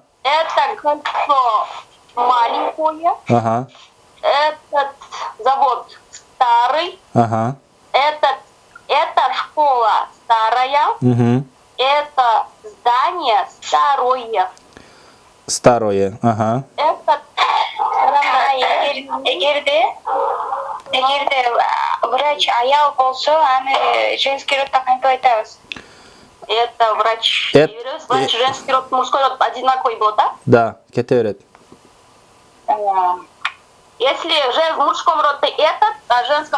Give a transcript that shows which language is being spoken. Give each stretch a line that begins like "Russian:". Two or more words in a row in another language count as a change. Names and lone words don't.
Russian: Это кольцо маленькое. Ага. Этот завод старый. Ага. Это школа старая. Мгм. Это здание старое. Старое. Ага. Это
Kyrgyz: эгерде врач аял болсо аны
Russian: женский роддо
Kyrgyz: кантип айтабыз?
Russian: это врач. Это- Врач женский род, мужской род одинаковый был, да?
Kyrgyz: Да, кете берет.
Russian: Если в мужском роде этот, а в женском